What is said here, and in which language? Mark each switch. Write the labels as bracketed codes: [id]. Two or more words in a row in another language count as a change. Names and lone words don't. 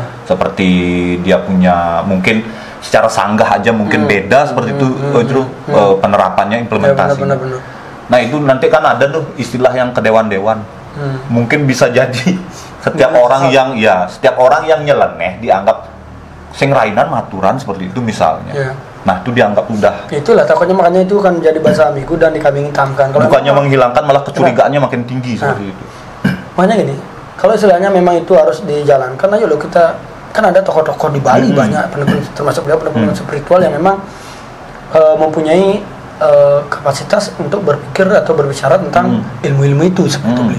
[id] Seperti dia punya mungkin secara sanggah aja mungkin beda seperti itu Jero penerapannya, implementasi. Ya, benar. Nah itu nanti kan ada tuh istilah yang kedewan-dewan. Mungkin bisa jadi setiap orang yang nyeleneh dianggap [ban] sing rainan maturan [id] seperti itu misalnya. Ya. Nah itu dianggap udah. Itulah takutnya, makanya itu kan jadi bahasa ambigu dan dikambing hitamkan. Bukannya menghilangkan, malah kecurigaannya makin tinggi seperti itu. Makanya gini, kalau istilahnya memang itu harus dijalankan aja loh. Kita kan ada tokoh-tokoh di Bali banyak pendekun, termasuk beliau pendekun spiritual yang memang mempunyai kapasitas untuk berpikir atau berbicara tentang ilmu-ilmu itu seperti itu.